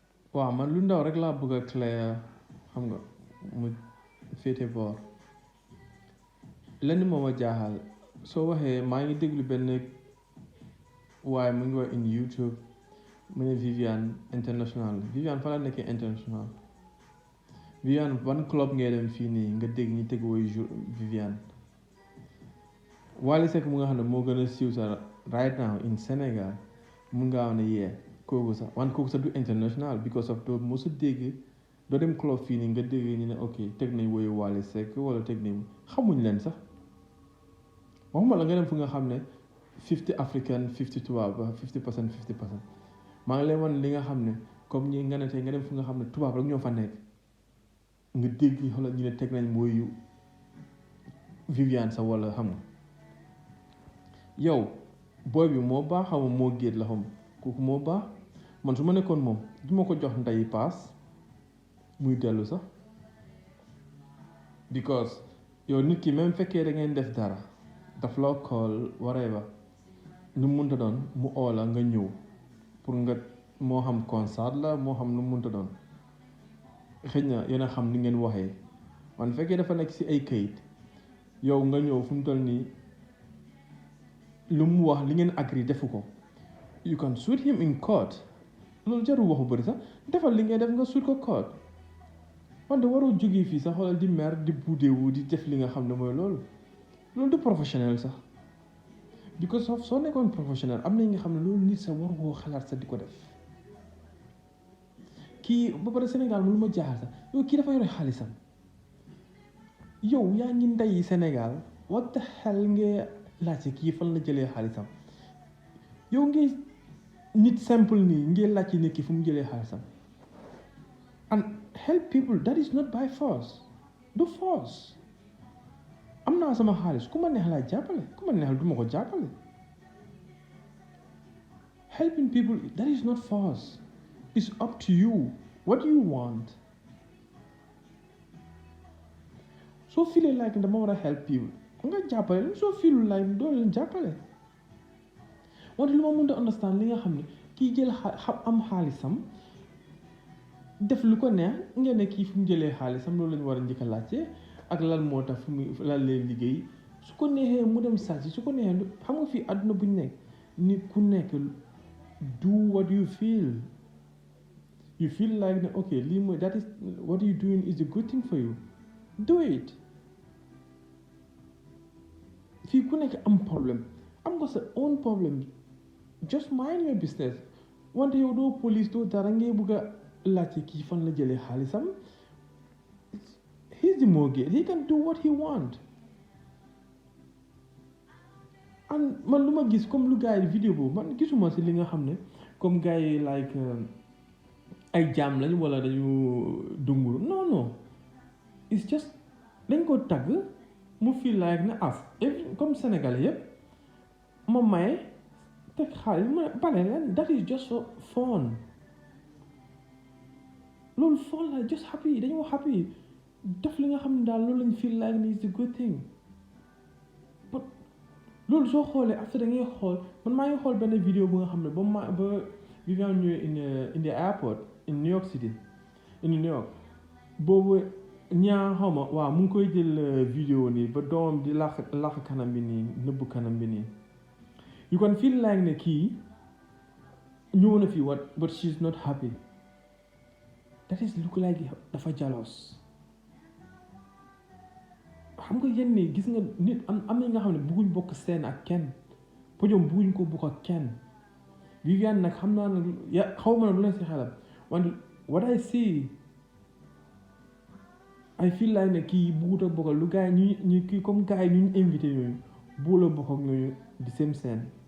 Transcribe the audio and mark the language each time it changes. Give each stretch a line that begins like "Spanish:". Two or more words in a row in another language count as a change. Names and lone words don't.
Wolof: waaw man lu ndaw rek laa bëgg a clair xam nga mu féete boor lenn moo ma jaaxal soo waxee maa ngi déglu benn waaye mu ngi wax in YouTube mu ne Viviane international Viviane fa la nekkee international Viviane ban club ngay dem fii nii nga dégg ñi teg woy Viviane Wally Seck mu nga xam ne moo gën a siiw sa
English: right now in
Wolof: Sénégal mun ngaa wax ne yee kooku sax du international
English: because of
Wolof: doo mosu dégg doo dem club fii nii nga dégg ñu ne ok teg nañ woyu Wally Seck wala teg nañ xamuñ leen sax waxuma la nga dem fu nga xam ne 50 african 50 tubaab ba 50% 50% maa ngi leen wan li nga xam ne comme ñi nga ne tey nga dem fu nga xam ne tubaab rek ñoo fa nekk nga dégg xoolal ñu ne teg nañ woyu Viviane sax wala xam nga yow booy bi moo baax xam nga moo géet la xam kooku moo baax man su ma nekkoon moom du ma ko jox ndeyi paas muy dellu sax because yow nit ki même fekkee da ngeen def dara daf la
English: call whatever
Wolof: nu mu mënta doon mu oo la nga ñëw pour nga moo xam concert la moo xam nu mu mënta doon xëy na yéen a xam ni ngeen waxee man fekkee dafa nekk ci ay kayit yow nga ñëw fu mu toll nii lu mu wax li ngeen agree defu ko
English: you can suit him in court
Wolof: loolu jarul waxu bëri sax defal li ngay def nga suit ko court wante waroo jógee fii sax xoolal di mer di buddeewu di def li nga xam ne mooy loolu du professionnel sax
English: because of
Wolof: soo nekkoon professionnel am na yi nga xam ne loolu nit sa war koo xalaat sax di ko def kii ba pare Sénégal mu lu ma jaaxal sax yow kii dafa yore xaalisam yow yaa ngi ndeyi Sénégal
English: what the hell
Wolof: nga laajte kii fan la jëlee xaalisam yow ngi nit simple nii ngi laajte nit ki fu mu jëlee xaalisam
English: and help people that is not by force
Wolof: du force am naa sama xaalis ku ma neex laa jàppale ku ma neexal du ma ko jàppale
English: helping people that is not force it's up to you what do you want
Wolof: soo feelee
English: like
Wolof: dama war a
English: help people nga
Wolof: jàppale leen soo feelul like doo leen jàppale wante lu ma mën a understand li nga xam ne kii jël am xaalisam def lu ko neex ngeen ne kii fu mu jëlee xaalisam loolu lañu war a njëkk a laajte ak lan moo tax fu mu lan lay liggéey su ko neexee mu dem sàcc su ko neexee xam nga fii àdduna bu ñu nekk ni ku nekk
English: do what you feel like
Wolof: ne ok lii mooy
English: that is what you doing is a good thing for you do it
Wolof: fii ku nekk am problème am nga sa
English: own problem just mind your business
Wolof: wante yow doo police doo dara ngay bëgg a laajte kii fan la jëlee xaalisam
English: he's the mortgage he can do what he want
Wolof: and man lu ma gis comme lu gars yi vidéo boobu man gisuma si li nga xam ne comme gars yi like ay jaam lañ wala dañu dunguru non
English: it's just
Wolof: dañ ko tagg mu
English: feel like
Wolof: na comme Sénégalais yëpp ma maye teg xaalis ma bale leen
English: that is just for fun
Wolof: loolu fun la
English: just happy
Wolof: dañoo happy def li nga xam ne daal loolu lañ
English: feel like
Wolof: ni
English: is a good thing but
Wolof: loolu soo xoolee after da ngay xool man maa ngi xool benn vidéo bu nga xam ne ba Viviane ñëwee
English: in the airport in New York
Wolof: City in New York boobu ñaa xaw ma waaw mu ngi koy jël vidéo nii ba doomam di làq kanam bi nii nëbbu kanam bi nii
English: you can feel like
Wolof: ne kii ñëw na fii
English: but she's not happy that is look like
Wolof: dafa jealous xam nga yenn nii gis nga nit am na nga xam ne bëgguñ bokk seen ak kenn podium bëgguñ ko bokk ak kenn Viviane nag xam naa ne xaw ma ne lu leen si xelam wante
English: what I see I feel like
Wolof: ne kii bëggut a bokk lu gars yi ñu kii comme gars yi ñu invité yooyu bëggul a bokk ak ñooñu di same scène